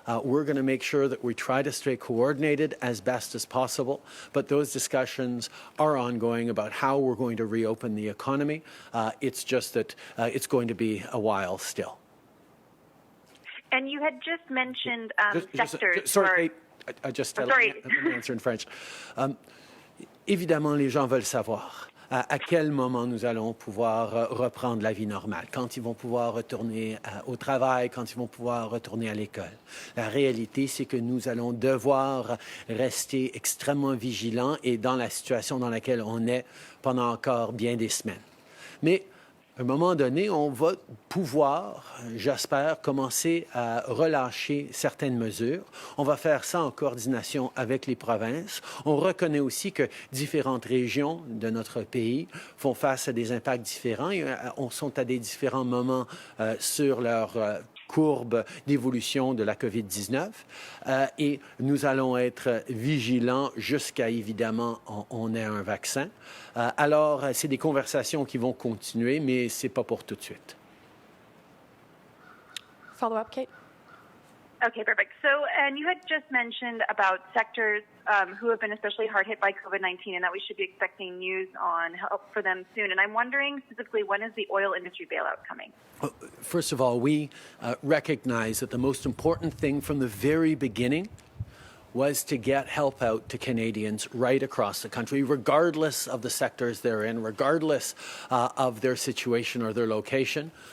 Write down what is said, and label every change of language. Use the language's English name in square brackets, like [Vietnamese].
[English] We're going to make sure that we try to stay coordinated as best as possible, but those discussions are ongoing about how we're going to reopen the economy. It's just that it's going to be a while still. And you had just mentioned sectors. Sorry, let me answer in French. [French] Évidemment, les gens veulent savoir à quel moment nous allons pouvoir reprendre la vie normale, quand ils vont pouvoir retourner au travail, quand ils vont pouvoir retourner à l'école. La réalité, c'est que nous allons devoir rester extrêmement vigilants et dans la situation dans laquelle on est pendant encore bien des semaines. Mais à un moment donné, on va pouvoir, j'espère, commencer à relâcher certaines mesures. On va faire ça en coordination avec les provinces. On reconnaît aussi que différentes régions de notre pays font face à des impacts différents et sont à des différents moments sur leur courbe d'évolution de la COVID-19 et nous allons être vigilants jusqu'à, évidemment, on ait un vaccin. Alors, c'est des conversations qui vont continuer, mais ce n'est pas pour tout de suite. [English] Follow-up, Kate? Okay, perfect. So, and you had just mentioned about sectors who have been especially hard hit by COVID-19 and that we should be expecting news on help for them soon. And I'm wondering specifically, when is the oil industry bailout coming? First of all, we recognize that the most important thing from the very beginning was to get help out to Canadians right across the country, regardless of the sectors they're in, regardless of their situation or their location.